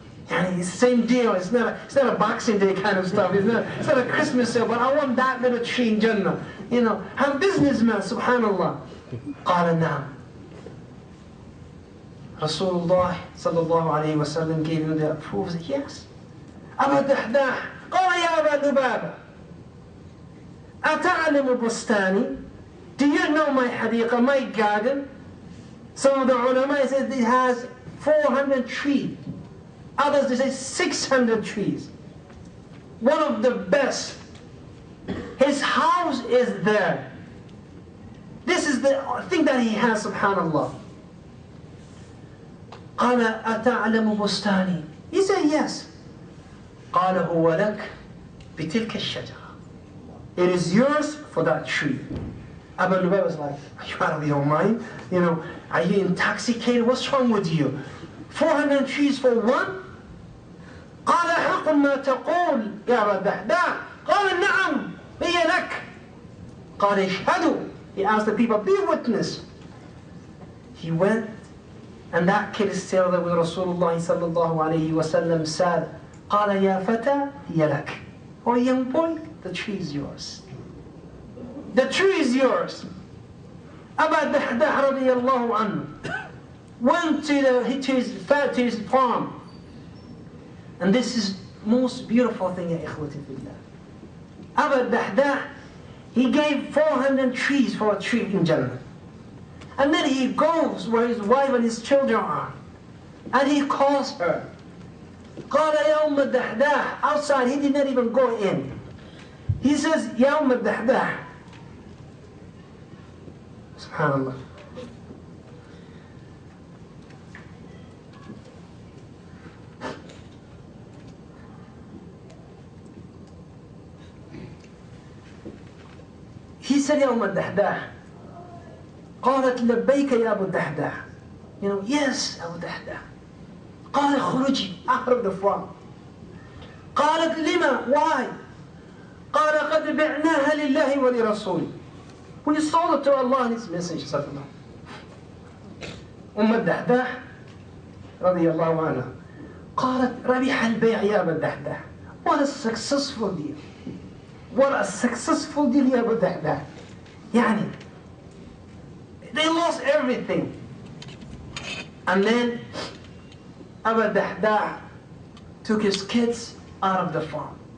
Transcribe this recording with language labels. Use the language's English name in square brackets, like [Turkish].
[English] And it's the same deal. It's not a Boxing Day kind of stuff. It's not a Christmas sale, but I want that little tree in Jannah. I'm a businessman, subhanallah. [Arabic] قال نعم. [English] Rasulullah sallallahu alayhi wa sallam gave him the approval. Yes. [Arabic] Abu Dahdah, قال يا أبا لبابة, أتعلم بستاني? [English] Do you know my hadiqah, my garden? Some of the ulama said it has 400 trees. Others they say 600 trees. One of the best. His house is there. This is the thing that he has, subhanallah. [Arabic] قال أتعلم بستاني? [English] He said yes. [Arabic] قال هو لك بتلك الشجرة. [English] It is yours for that tree. Abu Lubaba was like, are you out of your mind? Are you intoxicated? What's wrong with you? 400 trees for one? [Arabic] قال حق ما تقول يا أبا الدحداح. قال نعم هي لك. قال اشهدوا. [English] He asked the people, be witness. He went, and that kid is still there with Rasulullah sallallahu alayhi wa sallam said, [Arabic] قال يا فتى هي لك. [English] Oh young boy, the tree is yours. the tree is yours. Abu Dahdah radiallahu anhu went to his farm. And this is most beautiful thing, ya ikhwati fillah. Abu Dahdah, he gave 400 trees for a tree in Jannah. And then he goes where his wife and his children are. And he calls her. [Arabic] قال يا أم الدحداح. [English] Outside, he did not even go in. He says, [Arabic] يا أم الدحداح. [English] Subhanallah. He said, [Arabic] يا أم الدحداح. قالت لبيك يا أبو الدحداح. [English] You know, yes, Abu Dahdah. [Arabic] قال خرجي, [English] out of the farm. [Arabic] قالت لما? [English] Why? [Arabic] قال قد بعناها لله ولرسوله. [English] We sold it to Allah and His Messenger. [Arabic] الدحداح رضي الله عنها قالت ربح البيع يا أبا الدحداح. [English] What a successful deal. What a successful deal [Arabic] يا أبا الدحداح. يعني [English] they lost everything. And then Abu Dahdah took his kids out of the farm.